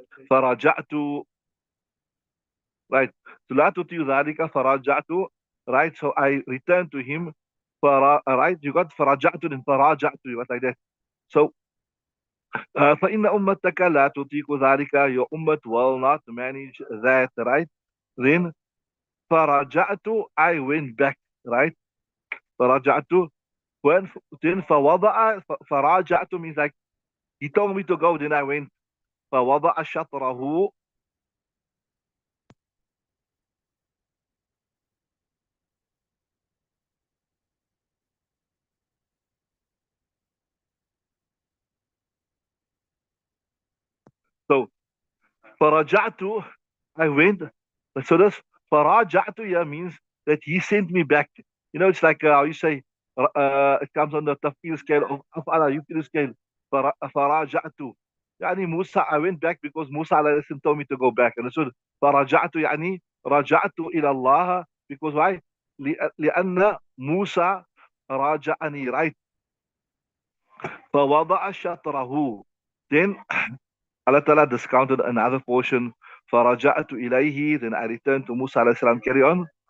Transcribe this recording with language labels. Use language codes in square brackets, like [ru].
[ar] فرجعت, right? So لا تطيع ذلك فرجعت, right? [en] So I returned to him, right? You got فرجعت and فراجعت, you got like that. So [ar] فإن أمتك لا تطيق ذلك, [en] your ummah will not manage that, right? Then فرجعت, I went back, right? فرجعت, when then فوضع, فراجعت means like he told me to go, then I went. [ar] فوضع شطره, [en] so فرجعت, I went. So this فرجعت, yeah, means that he sent me back. You know, it's like how you say, it comes on the tafkir scale of [ar] أفعل يفعل [en] scale. [ar] فرجعت يعني موسى, [en] I went back because Musa عليه السلام told me to go back. And so [ar] فرجعت يعني رجعت إلى الله, [en] because why? [ar] لأن موسى راجعني, right? فوضع شطره, [en] then Allah Ta'ala discounted another portion. [ar] فرجعت إليه, [en] then I returned to Musa alayhi salam. Carry on.